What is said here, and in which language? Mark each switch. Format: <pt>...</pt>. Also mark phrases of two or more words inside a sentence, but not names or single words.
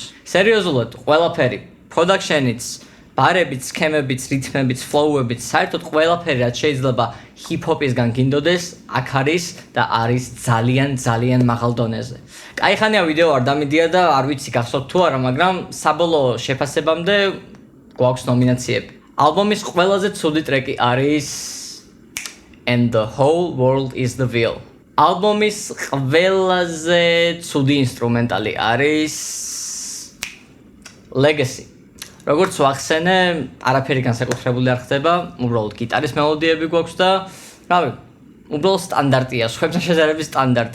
<ka>სერიოზულად, ყველაფერი, production-იც, ბარებიც, სქემებიც, რითმებიც, flow-ებიც, საერთოდ ყველაფერი რაც შეიძლება ჰიპ-ჰოპისგან გინდოდეს, აქ არის და არის ძალიან მაღალ დონეზე. კაიხანია ვიდეო არ დამიდია და არ ვიცი გახსოვთ თუ არა, მაგრამ საბოლოო შეფასებამდე გვაქვს ნომინაციები. ალბომის ყველაზე ცუდი ტრეკი არის And the whole world is the wheel. ალბომის ყველაზე ცუდი ინსტრუმენტალი არის Legacy. როგორც ვახსენე, არაფერი განსაკუთრებული არ ხდება, უბრალოდ გიტარის მელოდიები გვაქვს და რავი, უბრალოდ სტანდარტია, სხვებთან შედარებით სტანდარტია.</ka>